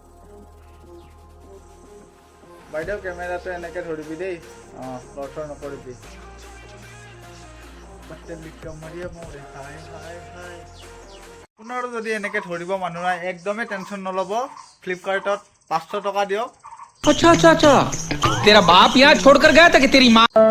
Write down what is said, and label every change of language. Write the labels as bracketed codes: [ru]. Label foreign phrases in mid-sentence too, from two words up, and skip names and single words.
[as] বাইদেউ কেমেৰাটো এনেকে ধৰিবি দেই লৰচৰ নকৰিবি [hi] पतली कमरिया मोरी हाय हाय हाय [as] পুনৰ যদি এনেকে ধৰিব মানুহে একদমেই টেনশ্যন নল'ব ফ্লিপকাৰ্টত 500 টকা দিয়ক [hi] अच्छा तेरा बाप यहाँ छोड़कर गया था कि तेरी माँ